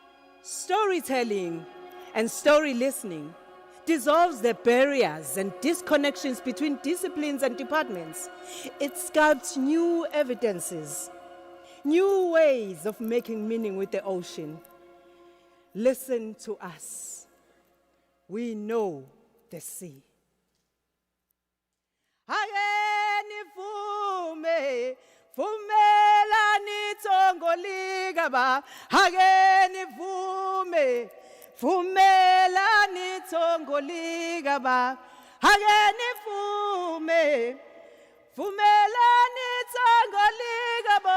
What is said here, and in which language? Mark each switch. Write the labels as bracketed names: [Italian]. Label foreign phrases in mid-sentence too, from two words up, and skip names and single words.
[English] Storytelling and story listening dissolves the barriers and disconnections between disciplines and departments. It sculpts new evidences, new ways of making meaning with the ocean. Listen to us. We know the sea. [Zulu] Nivume, vumela nithongo likaba. Nivume, vumela nithongo likaba. Nivume, vumela nithongo likaba.